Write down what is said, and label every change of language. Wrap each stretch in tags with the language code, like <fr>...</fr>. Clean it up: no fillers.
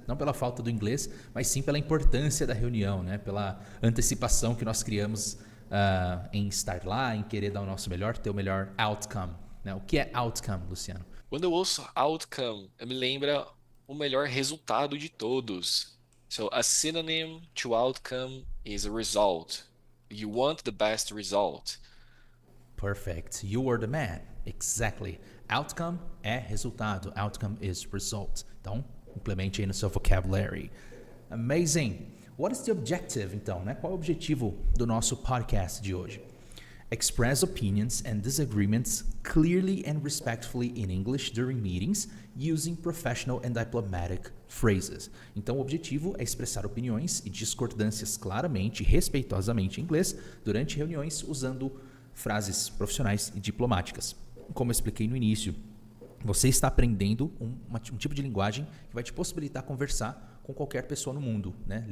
<pt>Não pela falta do inglês, mas sim pela importância da reunião, né? Pela antecipação que nós criamos em estar lá, em querer dar o nosso melhor, ter o melhor outcome, né? O que é outcome, Luciano? Quando eu ouço outcome, me lembra o melhor resultado de todos.</pt> <en>So a synonym to outcome is a result. You want the best result. Perfect. You are the man. Exactly. Outcome</en> <pt>é resultado.</pt> <en>Outcome is result.</en> <pt>Então, implemente aí no seu vocabulary.</pt> <en>Amazing. What is the objective,</en> <pt>então, né? Qual é o objetivo do nosso podcast de hoje?</pt> <en>Express opinions and disagreements clearly and respectfully in English during meetings using professional and diplomatic phrases.</en> <pt>Então, o objetivo é expressar opiniões e discordâncias claramente e respeitosamente em inglês durante reuniões usando frases profissionais e diplomáticas. Como eu expliquei no início, você está aprendendo um tipo de linguagem que vai te possibilitar conversar com qualquer pessoa no mundo, né?</pt>